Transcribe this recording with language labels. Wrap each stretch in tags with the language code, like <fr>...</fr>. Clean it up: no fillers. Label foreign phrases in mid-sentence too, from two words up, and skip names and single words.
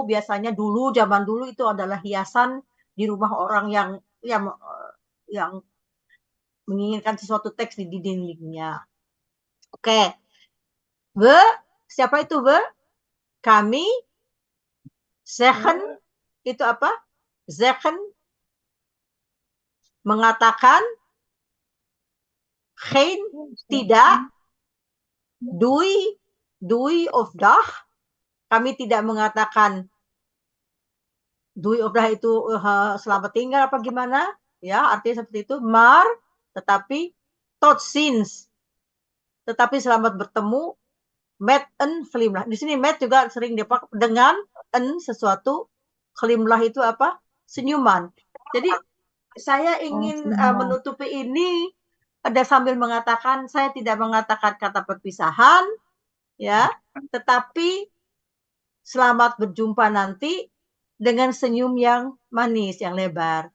<id>Biasanya zaman dulu itu adalah hiasan di rumah orang yang menginginkan sesuatu teks di dindingnya. Oke. Siapa itu kami. Zeggen itu apa? Zeggen mengatakan, geen tidak,</id> <nl>doei of dag.</nl> <id>Kami tidak mengatakan</id> <nl>doei of dag</nl> <id>itu selamat tinggal apa gimana? Ya, artinya seperti itu.</id> <nl>Maar</nl> <id>tetapi</id> <nl>tot ziens.</nl> <id>Tetapi selamat bertemu</id> <nl>met een glimlach.</nl> <id>Di sini met juga sering dipakai dengan sesuatu. Glimlach itu apa? Senyuman. Jadi saya ingin menutupi ini ada sambil mengatakan saya tidak mengatakan kata perpisahan ya, tetapi selamat berjumpa nanti dengan senyum yang manis, yang lebar.</id>